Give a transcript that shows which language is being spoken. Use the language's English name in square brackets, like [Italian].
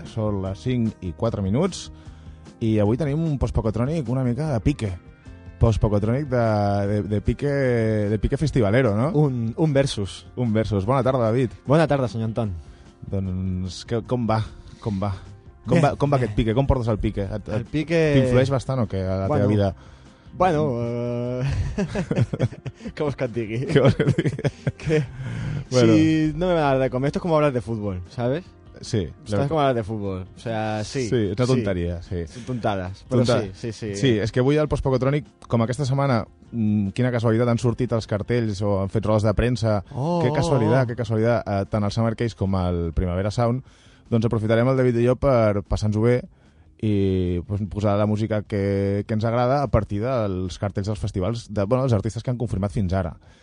[Catalan] Són les 5 i 4 minuts i avui tenim un Postpocotrònic una mica de pique. Postpocotrònic de pique festivalero, no? Un versus. Un versus. Bona tarda, David. Bona tarda, senyor Anton. Doncs que, com va aquest pique? Com portes el pique? El pique... T'influeix bastant o què a la teva vida? [Spanish] Bueno, ¿qué vos que te diga? Bueno. Si no me va a dar de comer, esto es como hablar de fútbol, ¿sabes? Sí. Esto es como hablar de fútbol, o sea, sí. Sí, es una tontería, sí. Son tontadas, pero sí. Sí, es que voy al [Catalan] Postpocotrònic, como aquesta semana, quina casualitat, han sortit els cartells o han fet rodes de premsa. [Spanish] Qué casualidad, [Catalan] tant al Summer Case com al Primavera Sound, doncs aprofitarem el David i jo per passar-nos-ho bé i pues, posar la música que ens agrada a partir dels cartells dels festivals de, bueno, dels artistes que han confirmat fins ara.